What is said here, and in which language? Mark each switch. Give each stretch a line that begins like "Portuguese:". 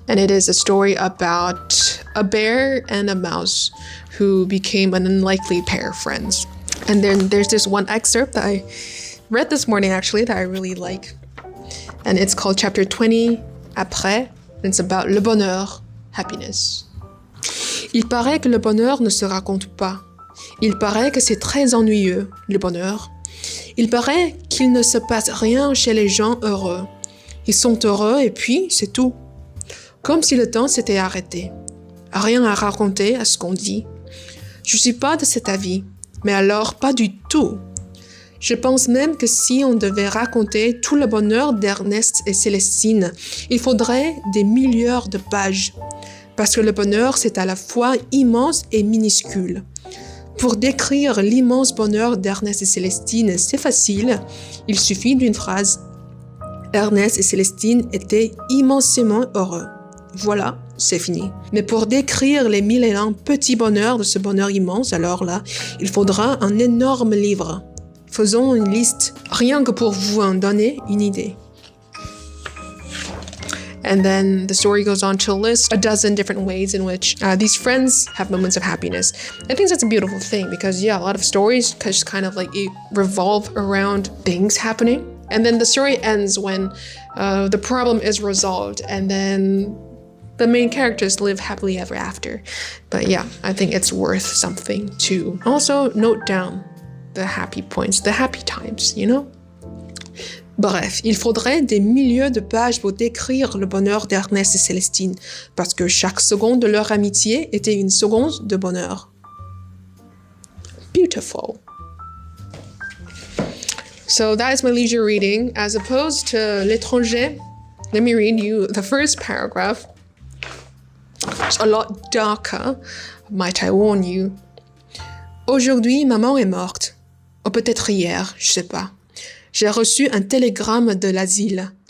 English: And it is a story about a bear and a mouse who became an unlikely pair of friends. And then there's this one excerpt that I read this morning actually that I really like. And it's called chapter 20, Après. And it's about
French: le bonheur,
English: happiness.
French: Il paraît que le bonheur ne se raconte pas. Il paraît que c'est très ennuyeux, le bonheur. Il paraît qu'il ne se passe rien chez les gens heureux. Ils sont heureux et puis c'est tout. Comme si le temps s'était arrêté. Rien à raconter à ce qu'on dit. Je suis pas de cet avis, mais alors pas du tout. Je pense même que si on devait raconter tout le bonheur d'Ernest et Célestine, il faudrait des milliards de pages. Parce que le bonheur, c'est à la fois immense et minuscule. Pour décrire l'immense bonheur d'Ernest et Célestine, c'est facile. Il suffit d'une phrase. Ernest et Célestine étaient immensément heureux. Voilà, c'est fini. Mais pour décrire les mille et un petits bonheurs de ce bonheur immense, alors là, il faudra un énorme livre. Faisons une liste, rien que pour vous en donner une idée.
English: And then the story goes on to list a dozen different ways in which these friends have moments of happiness. I think that's a beautiful thing because, yeah, a lot of stories just kind of like revolve around things happening. And then the story ends when the problem is resolved and then the main characters live happily ever after. But yeah, I think it's worth something to also note down the happy points, the happy times, you know?
French: Bref, il faudrait des milliers de pages pour décrire le bonheur d'Ernest et Célestine, parce que chaque seconde de leur amitié était une seconde de bonheur.
English: Beautiful. So that is my leisure reading. As opposed to L'étranger, let me read you the first paragraph. It's a lot darker, might I warn you.
French: Aujourd'hui, maman est morte. Ou peut-être hier, je sais pas. J'ai reçu un télégramme de l'asile.